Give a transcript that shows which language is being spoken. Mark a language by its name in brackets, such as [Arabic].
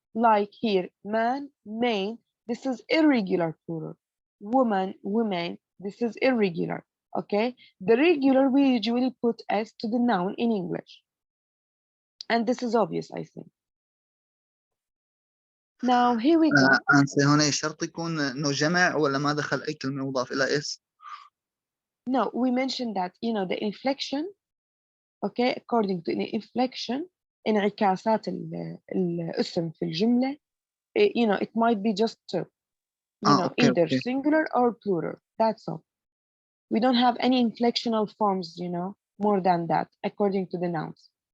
[English] Like here, man, main, this is irregular plural. Woman, women, this is irregular, okay? The regular we usually put S to the noun in English. And this is obvious, I think. Now, here we go. [Arabic] أنسى هنا شرط يكون إنه جمع ولا ما دخل أي كلمة مضاف إلى اس. [English] No, we mentioned that, you know, the inflection, okay, according to the inflection, [Arabic] انعكاسات الاسم في الجملة, [English] you know, it might be just two, you know, okay either okay. singular or plural. That's all. We don't have any inflectional forms, you know, more than that, according to the nouns.